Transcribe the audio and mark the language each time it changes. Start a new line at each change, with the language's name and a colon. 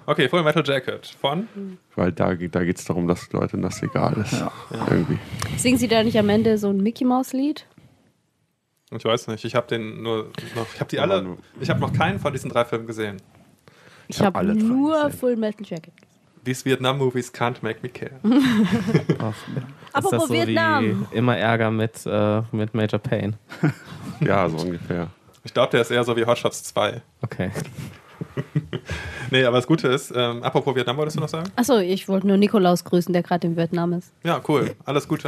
German: Okay, Full Metal Jacket. Von? Weil da geht es darum, dass Leuten das egal ist. Ja. Irgendwie. Singen sie da nicht am Ende so ein Mickey Mouse Lied? Ich weiß nicht, ich habe den nur noch, ich habe die alle, ich habe noch keinen von diesen drei Filmen gesehen. Ich habe alle nur gesehen. Full Metal Jacket.
English: These Vietnam Movies can't make me care.
German: Apropos ist das so Vietnam. Wie immer Ärger mit Major Payne. Ja, so ungefähr. Ich glaube, der ist eher so wie Hot Shots 2. Okay. Nee, aber das Gute ist, apropos Vietnam, wolltest du noch sagen? Achso, ich wollte nur Nikolaus grüßen, der gerade in Vietnam ist. Ja, cool. Alles Gute